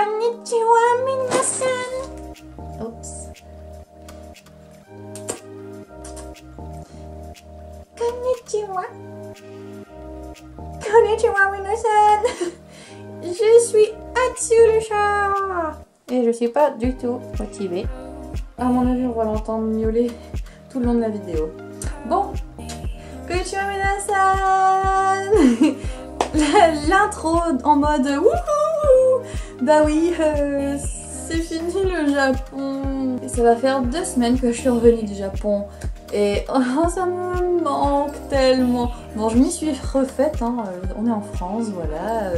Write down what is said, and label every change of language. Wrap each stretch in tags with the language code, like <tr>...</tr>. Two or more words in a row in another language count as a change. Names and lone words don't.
<ja>こんにちは皆さん.</ja> <fr>Oups.</fr> <ja>Konnichiwa. こんにちは皆さん.</ja> <fr>Je suis Atsu le chat. Et je suis pas du tout motivée. À mon avis, on va l'entendre miauler tout le long de la vidéo. Bon.</fr> <ja>こんにちは皆さん.</ja> <fr>L'intro en mode wouhou. Bah oui, c'est fini le Japon. Et ça va faire 2 semaines que je suis revenue du Japon. Et oh, ça me manque tellement. Bon, je m'y suis refaite, hein. On est en France, voilà.</fr>